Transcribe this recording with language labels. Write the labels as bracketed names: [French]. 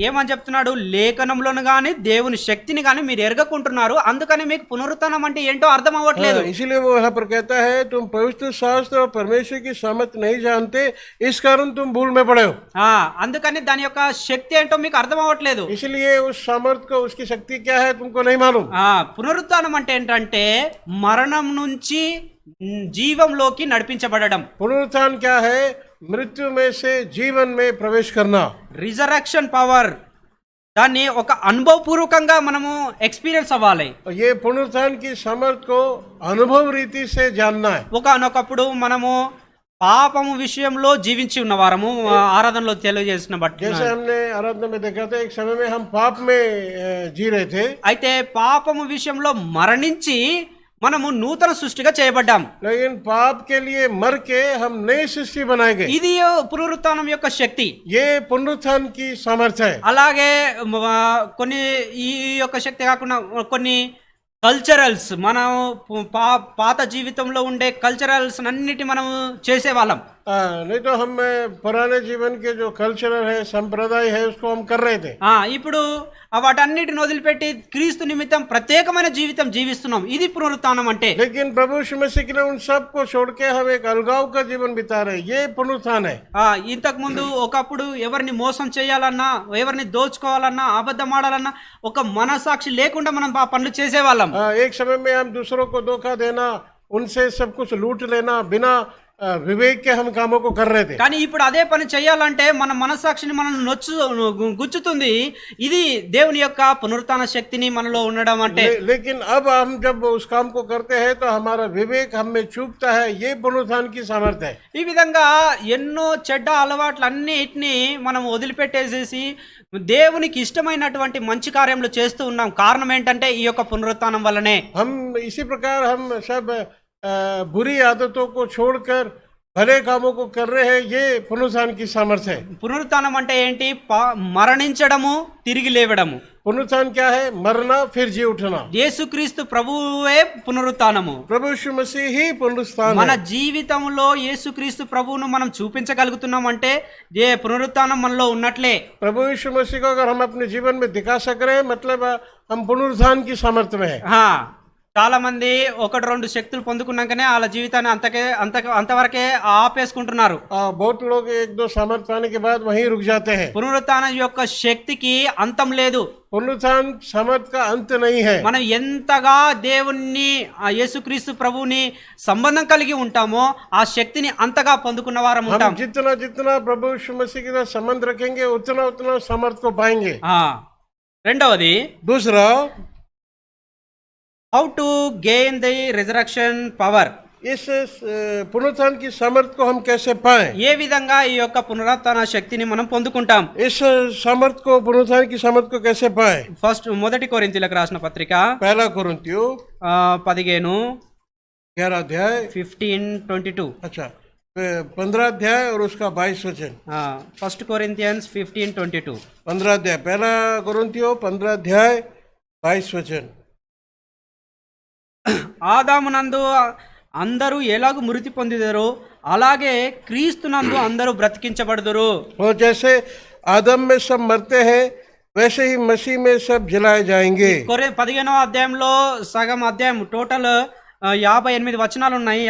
[Telugu] ఏమని చెప్తున్నాడు? లేఖనంలోను గాని దేవుని శక్తిని గాని మీరు ఎరగకుంటున్నారు, అందుకని మీకు పునరుత్థానం అంటే ఏంటో అర్థం అవ్వట్లేదు. [Hindi] इसीलिए वो यहाँ पर कहता है, तुम पवित्र शास्त्र और परमेश्वर की सामर्थ नहीं जानते, इस कारण तुम भूल में पड़े हो। [Telugu] అందుకని దాని యొక్క శక్తి ఏంటో మీకు అర్థం అవ్వట్లేదు. [Hindi] इसलिए उस सामर्थ को, उसकी शक्ति क्या है, तुमको नहीं मालूम। [Telugu] పునరుత్థానం అంటే ఏంటంటే మరణం నుంచి జీవంలోకి నడిపించబడడం. [Hindi] पुनरुत्थान क्या है? मृत्यु में से जीवन में प्रवेश करना। [English] resurrection power, [Telugu] దాన్ని ఒక అనుభవపూర్వకంగా మనము ఎక్స్పీరియన్స్ అవ్వాలి. [Hindi] ये पुनरुत्थान की सामर्थ को अनुभव रीति से जानना है। [Telugu] ఒకనొకప్పుడు మనము పాపము విషయంలో జీవించి ఉన్నవారము, ఆరాధనలో తెలియజేసిన బట్టి. [Hindi] जैसे हमने आराधना में देखा था, एक समय में हम पाप में जी रहे थे। [Telugu] అయితే పాపము విషయంలో మరణించి మనము నూతన సృష్టిగా చేయబడ్డాం. [Hindi] लेकिन पाप के लिए मर के हम नई सृष्टि बनाए गए। [Telugu] ఇది పునరుత్థానం యొక్క శక్తి. [Hindi] ये పునరుత్థాन की सामर्थ्य है। [Telugu] అలాగే కొన్ని ఈ యొక్క శక్తి కాకుండా కొన్ని కల్చరల్స్, మనం పాత జీవితంలో ఉండే కల్చరల్స్ అన్నిటి మనం చేసేవాళ్ళం. [Hindi] नहीं तो हम पुराने जीवन के जो कल्चरल है, संप्रदाय है, उसको हम कर रहे थे। [Telugu] ఇప్పుడు వాటన్నిటిని వదిలిపెట్టి క్రీస్తు నిమిత్తం ప్రత్యేకమైన జీవితం జీవిస్తున్నాం. ఇది పునరుత్థానం అంటే. [Hindi] लेकिन प्रभु यीशु मसीह ने उन सब को छोड़ के हम एक अलगाव का जीवन बिता रहे, ये पुनरुत्थान है। [Telugu] ఇంతకు ముందు ఒకప్పుడు ఎవరిని మోసం చేయాలన్నా, ఎవరిని దోచుకోవాలన్నా, అబద్ధం ఆడాలన్నా ఒక మనసాక్షి లేకుండా మనం ఆ పనులు చేసేవాళ్ళం. [Hindi] एक समय में हम दूसरों को धोखा देना, उनसे सब कुछ लूट लेना, बिना विवेक के हम कामों को कर रहे थे। [Telugu] కానీ ఇప్పుడు అదే పని చేయాలంటే మన మనసాక్షిని మనం గుచ్చుతుంది. ఇది దేవుని యొక్క పునరుత్థాన శక్తిని మనలో ఉండడం అంటే. [Hindi] लेकिन अब हम जब उस काम को करते हैं तो हमारा विवेक हम में चूकता है, ये पुनरुत्थान की सामर्थ्य है। [Telugu] ఈ విధంగా ఎన్నో చెడ్డ అలవాట్లన్నిటిని మనం వదిలిపెట్టేసేసి దేవునికి ఇష్టమైనటువంటి మంచి కార్యములు చేస్తూ ఉన్నాం. కారణం ఏంటంటే ఈ యొక్క పునరుత్థానం వల్లనే. [Hindi] हम इसी प्रकार हम सब बुरी आदतों को छोड़कर भले कामों को कर रहे हैं, ये पुनरुत्थान की सामर्थ्य है। [Telugu] పునరుత్థానం అంటే ఏంటి? మరణించడము, తిరిగి లేవడము. [Hindi] पुनरुत्थान क्या है? मरना फिर जी उठना। [Telugu] యేసుక్రీస్తు ప్రభువే పునరుత్థానము. [Hindi] प्रभु यीशु मसीह ही पुनरुत्थान [Telugu] మన [Hindi] है। [Telugu] జీవితంలో యేసుక్రీస్తు ప్రభువును మనం చూపించగలుగుతున్నాం అంటే ఏ పునరుత్థానం మనలో ఉన్నట్లే. [Hindi] प्रभु यीशु मसीह को अगर हम अपने जीवन में दिखा सक रहे हैं, मतलब हम पुनरुत्थान की सामर्थ्य में है। [Telugu] చాలా మంది ఒకటి రెండు శక్తులు పొందుకున్నాకనే వాళ్ళ జీవితాన్ని అంతవరకే ఆపేసుకుంటున్నారు. [Hindi] बहुत लोग एक दो सामर्थ्य पाने के बाद वहीं रुक जाते हैं। [Telugu] పునరుత్థానం యొక్క శక్తికి అంతం లేదు. [Hindi] पुनरुत्थान सामर्थ्य का अंत नहीं है। [Telugu] మనం ఎంతగా దేవుణ్ణి, యేసుక్రీస్తు ప్రభువుని సంబంధం కలిగి ఉంటామో ఆ శక్తిని అంతగా పొందుకున్న వారం ఉంటాం. [Hindi] हम जितना जितना प्रभु यीशु मसीह के साथ संबंध रखेंगे, उतना उतना सामर्थ्य को पाएंगे। [Telugu] రెండవది, [Hindi] दूसरा, [English] How to gain the resurrection power. [Hindi] इस पुनरुत्थान की सामर्थ्य को हम कैसे पाएं? [Telugu] ఏ విధంగా ఈ యొక్క పునరుత్థాన శక్తిని మనం పొందుకుంటాం? [Hindi] इस सामर्थ्य को, पुनरुत्थान की सामर्थ्य को कैसे पाएं? [Telugu] ఫస్ట్ మొదటి కొరింథీయులకు రాసిన పత్రిక [Hindi] पहला कोरिन्थियों 11 अध्याय 15-22. अच्छा 15 अध्याय और उसका 22 वचन। [English] First Corinthians 15-22. [Hindi] 15 अध्याय, पहला कोरिन्थियों 15 अध्याय 22 वचन। [Telugu] ఆదామునందు అందరూ ఎలాగూ మృతి పొందిదరో అలాగే క్రీస్తునందు అందరూ బ్రతికించబడుదురు. [Hindi] और जैसे आदम में सब मरते हैं, वैसे ही मसीह में सब जलाए जाएंगे। [Telugu] 15వ అధ్యాయంలో సగం అధ్యాయం, టోటల్ 58 వచనాలు ఉన్నాయి.